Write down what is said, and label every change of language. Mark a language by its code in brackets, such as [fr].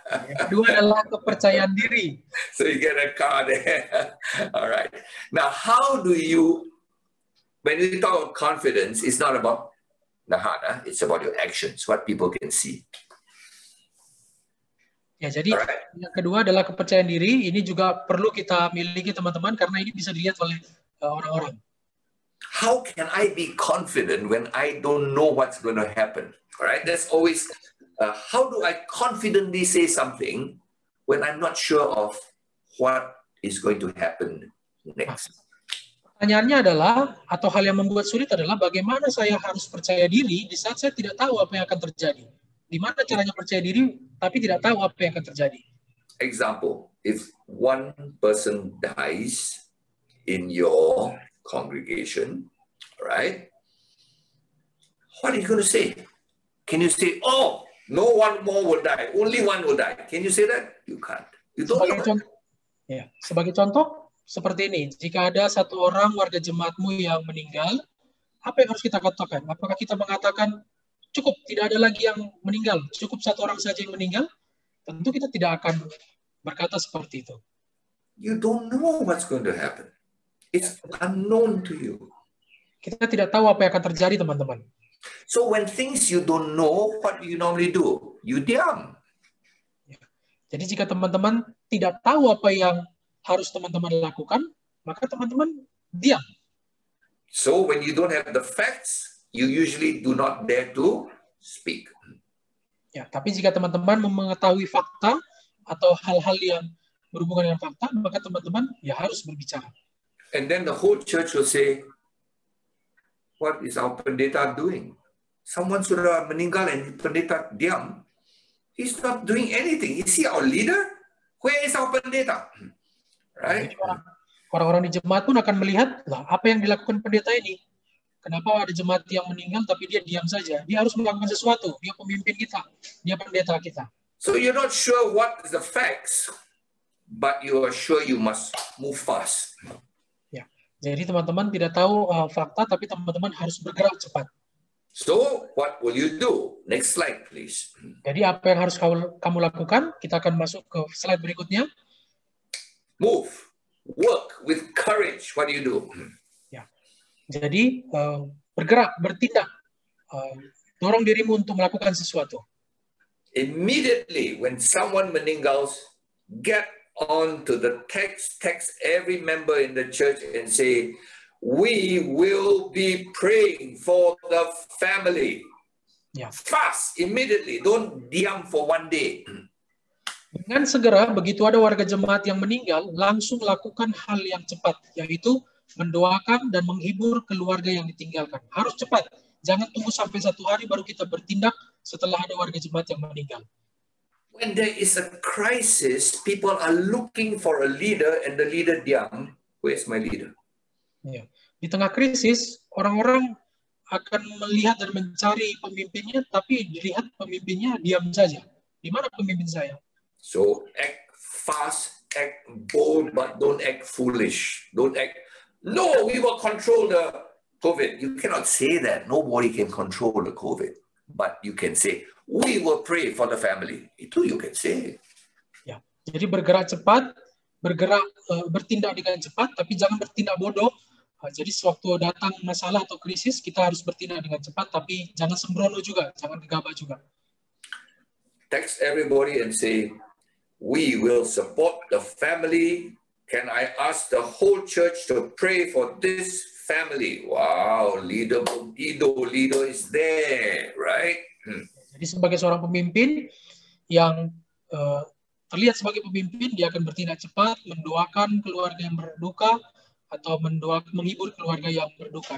[id] Yang kedua adalah kepercayaan diri. [en] So you get a car there. All right. Now, how do you, when you talk about confidence, it's not about the heart, it's about your actions, what people can see. [id] Ya, jadi yang kedua adalah kepercayaan diri. Ini juga perlu kita miliki teman-teman karena ini bisa dilihat oleh orang-orang. [en] How can I be confident when I don't know what's going to happen? All right, that's always, how do I confidently say something when I'm not sure of what is going to happen next? [id] Pertanyaannya adalah, atau hal yang membuat sulit adalah bagaimana saya harus percaya diri di saat saya tidak tahu apa yang akan terjadi. Di mana caranya percaya diri, tapi tidak tahu apa yang akan terjadi. [en] Example, if one person dies in your congregation, right? What are you going to say? Can you say, oh, no one more will die, only one will die? Can you say that? You can't. You don't know. [id] Sebagai contoh, seperti ini. Jika ada satu orang warga jemaatmu yang meninggal, apa yang harus kita katakan? Apakah kita mengatakan, cukup, tidak ada lagi yang meninggal, cukup satu orang saja yang meninggal? Tentu kita tidak akan berkata seperti itu. [en] You don't know what's going to happen. It's unknown to you. [id] Kita tidak tahu apa yang akan terjadi, teman-teman. [en] So when things you don't know, what do you normally do? You diam. [id] Jadi jika teman-teman tidak tahu apa yang harus teman-teman lakukan, maka teman-teman diam. [en] So when you don't have the facts, you usually do not dare to speak. [id] Ya, tapi jika teman-teman mengetahui fakta atau hal-hal yang berhubungan dengan fakta, maka teman-teman ya harus berbicara. [en] And then the whole church will say, what is our pendeta doing? Someone [id] sudah meninggal [en] and pendeta diam. He's not doing anything. Is he our leader? Where is our pendeta? Right? [id] Orang-orang di jemaat pun akan melihat, lah, apa yang dilakukan pendeta ini? Kenapa ada jemaat yang meninggal tapi dia diam saja? Dia harus melakukan sesuatu. Dia pemimpin kita. Dia pendeta kita. [en] So you're not sure what is the facts, but you are sure you must move fast. [id] Ya. Jadi teman-teman tidak tahu fakta, tapi teman-teman harus bergerak cepat. [en] So what will you do? Next slide, please. [id] Jadi apa yang harus kamu lakukan? Kita akan masuk ke slide berikutnya. [en] Move. Work with courage. What do you do? [id] Ya. Jadi bergerak, bertindak, dorong dirimu untuk melakukan sesuatu. [en] Immediately when someone meninggal, get on to the text every member in the church and say, we will be praying for the family. [id] Ya. [en] Fast, immediately. Don't diam for one day. [id] Dengan segera, begitu ada warga jemaat yang meninggal, langsung lakukan hal yang cepat, yaitu mendoakan dan menghibur keluarga yang ditinggalkan. Harus cepat. Jangan tunggu sampai 1 hari baru kita bertindak setelah ada warga jemaat yang meninggal. [en] When there is a crisis, people are looking for a leader and the leader diam. Where's my leader? [id] Ya. Di tengah krisis, orang-orang akan melihat dan mencari pemimpinnya, tapi dilihat pemimpinnya diam saja. Di mana pemimpin saya? [en] So act fast, act bold, but don't act foolish. Don't act, no, we will control the COVID. You cannot say that. Nobody can control the COVID. But you can say, we will pray for the family. Itu you can say. [id] Ya, jadi bergerak cepat, bertindak dengan cepat, tapi jangan bertindak bodoh. Jadi sewaktu datang masalah atau krisis, kita harus bertindak dengan cepat, tapi jangan sembrono juga, jangan gegabah juga. [en] Text everybody and say, we will support the family. Can I ask the whole church to pray for this family? Wow, leader is there, right? [id] Jadi sebagai seorang pemimpin yang terlihat sebagai pemimpin, dia akan bertindak cepat, mendoakan keluarga yang berduka, atau menghibur keluarga yang berduka.